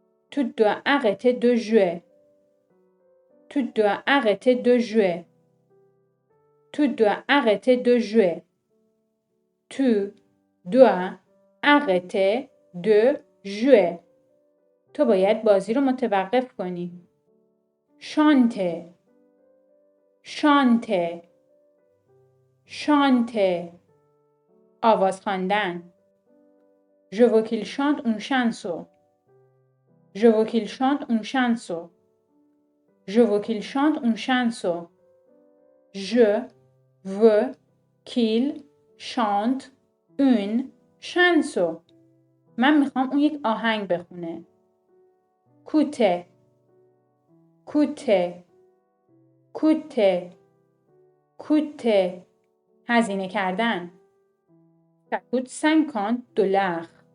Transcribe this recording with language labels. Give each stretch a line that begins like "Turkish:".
French: Tu dois arrêter de jouer. Tu dois arrêter de jouer. Tu dois arrêter de jouer. Tu dois arrêter de jouer.
Persian: تو باید بازی رو متوقف کنی.
French: Chanter. Chanter. Chanter.
Persian: آواز خواندن.
French: Je veux qu'il chante une chanson. Je veux qu'il chante une chanson. Je veux qu'il chante une chanson. Je veux qu'il chante une chanson.
Persian: من میخوام اون یک آهنگ بخونه.
French: کوته. کوته. کوته. کوته.
Persian: هزینه کردن.
French: Ça coûte 50 $.